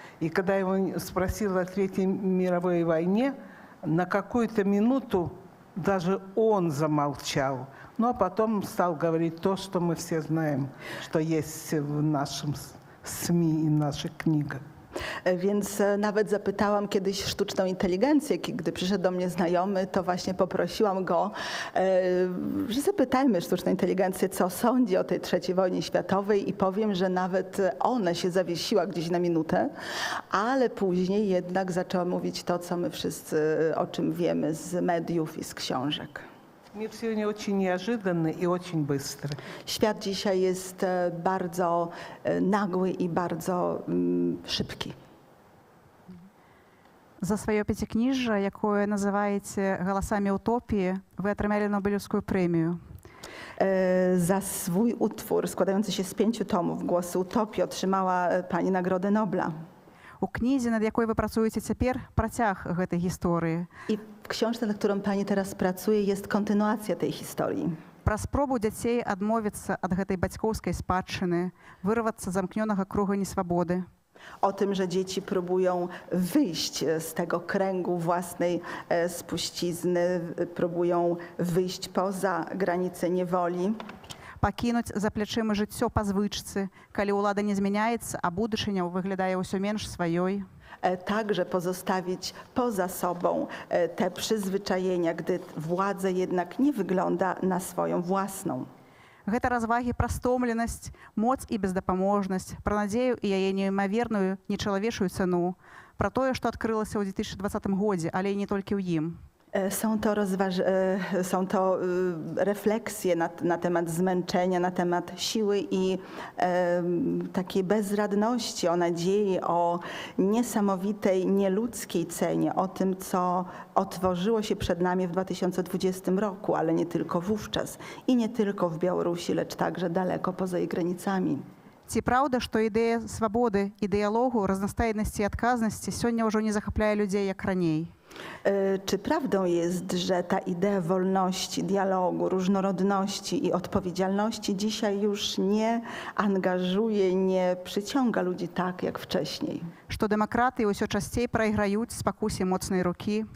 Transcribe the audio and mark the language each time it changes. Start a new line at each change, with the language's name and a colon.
Russian: И когда я его спросила о Третьей мировой войне, на какую-то минуту даже он замолчал. Ну а потом стал говорить то, что мы все знаем, что есть в нашем СМИ и в наших книгах.
Polish: Więc nawet zapytałam kiedyś sztuczną inteligencję, gdy przyszedł do mnie znajomy, to właśnie poprosiłam go, że zapytajmy sztuczną inteligencję, co sądzi o tej III wojnie światowej i powiem, że nawet ona się zawiesiła gdzieś na minutę, ale później jednak zaczęła mówić to, co my wszyscy, o czym wiemy z mediów i z książek.
Russian: Мир сегодня очень неожиданный и очень быстрый.
Polish: Świat dzisiaj jest bardzo nagły i bardzo szybki.
Belarusian: За сваё пяцікніжжа, якое называеце галасамі утопіі, вы атрымалі Нобелеўскую прэмію.
Polish: Za swój utwór składający się z 5 tomów, Głosy utopii, otrzymała pani Nagrodę Nobla.
Belarusian: У кнізе, над якой вы працуеце цяпер, працяг гэтай гісторыі.
Polish: I w książce, nad którą pani teraz pracuje, jest kontynuacja tej historii.
Belarusian: Пра спробу дзяцей адмовіцца ад гэтай бацькоўскай спадчыны, вырвацца з замкнёнага круга несвабоды.
Polish: O tym, że dzieci próbują wyjść z tego kręgu własnej spuścizny, próbują wyjść poza granice niewoli.
Belarusian: Пакінуць за плячыма жыццё па звычцы, калі ўлада не змяняецца, а будучыня выглядае ўсё менш сваёй.
Polish: Także pozostawić poza sobą te przyzwyczajenia, gdy władza jednak nie wygląda na swoją własną.
Belarusian: Гэта развагі пра стомленасць, моц і бездапаможнасць, пра надзею і яе неймаверную, нечалавечую цану, пра тое, што адкрылася ў 2020 годзе, ale і не толькі ў ім.
Polish: Są to refleksje na temat zmęczenia, na temat siły i takiej bezradności, o nadziei, o niesamowitej, nieludzkiej cenie, o tym, co otworzyło się przed nami w 2020 roku, ale nie tylko wówczas i nie tylko w Białorusi, lecz także daleko poza jej granicami.
Belarusian: Ці праўда, што ідэя свабоды і дыялогу, разнастайнасці і адказнасці сёння ўжо не захапляе людзей як раней?
Polish: Czy prawdą jest, że ta idea wolności, dialogu, różnorodności i odpowiedzialności dzisiaj już nie angażuje, nie przyciąga ludzi tak jak wcześniej?
Belarusian: Што дэмакраты ўсё часцей прайграюць спакусе моцнай рукі,